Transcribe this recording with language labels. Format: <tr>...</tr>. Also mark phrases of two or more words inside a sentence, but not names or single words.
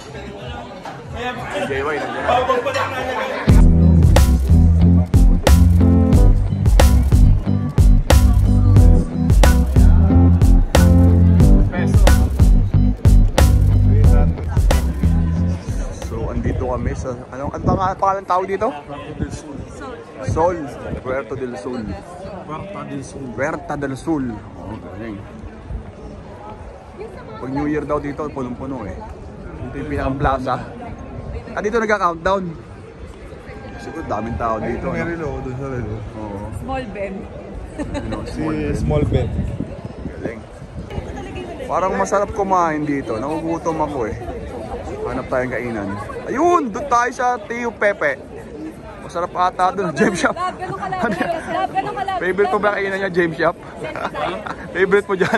<tl>Si JY nandiyan na. So, andito kami sa... Ano pangalan tawag dito? Sol. Puerto del Sol. Puerta del Sol. Oh, galing. Pag New Year daw dito, punong-puno eh. Dito yung pinaka-plaza. Dito nagka-countdown. Siguro daming tao dito. May relo doon sa relo. Oo.</tl> <en>Small Ben. Small bed.</en> <tl>Galing. Parang masarap kumain dito. Nagugutom ako eh. Hanap tayong kainan. Ayun! Doon tayo sa Tio Pepe. Masarap ata doon. James Shop. Favorite ko ba kainan niya? James Shop? Favorite mo dyan?</tl>